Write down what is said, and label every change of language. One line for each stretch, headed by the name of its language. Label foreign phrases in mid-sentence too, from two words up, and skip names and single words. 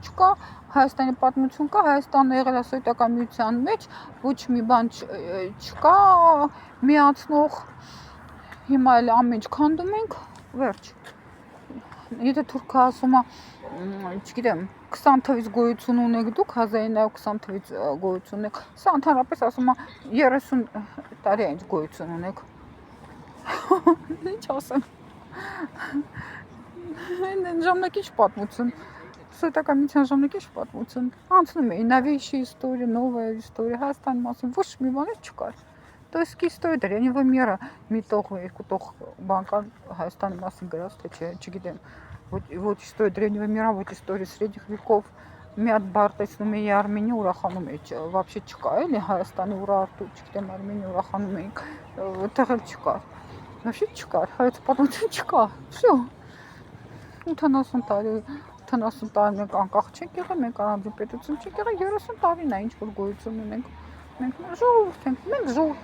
Armenian: չկա, Հայաստանի պատմություն կա, Հայաստանը եղել է սովետական միության մեջ, ոչ մի բան չկա միացնող, հիմա էլ ամեն ինչ քանդում ենք, վերջ։ Եթե թուրքը ասում է, չգիտեմ, 20 թվից գոյություն ունեք դուք, 1920 թվից գոյություն ունեք, սա ընդհանրապես ասում է 30 տարի է ինչ գոյություն ունեք։ Ինչ ասեմ։ Ժամանակի պատմություն, սովետական միության ժամանակի պատմություն, անցնում էի
Russian: новейшая история, новая история,
Armenian: Հայաստանի մասին ոչ մի բան չկար։
Russian: То есть история древнего мира,
Armenian: միտող երկու տող բան կար Հայաստանի մասին գրած, թե չէ, չգիտեմ, ոչ
Russian: история древнего мира,
Armenian: ոչ
Russian: история средних веков,
Armenian: մի հատ բառ տեսնում էի Արմենիա ուրախանում էի, вообще չկա, էլի Հայաստանի ուրարտու, չգիտեմ, Արմենիա ուրախանում էինք, այդտեղ էլ չկար, вообще չկար, հայոց պատմություն չկա, всё, 80 տարի, 80 տարի մենք անկախ չենք եղել, մենք առանձին պետություն չենք եղել, 30 տարին է ինչ որ գոյություն ունենք, մենք ժողովուրդ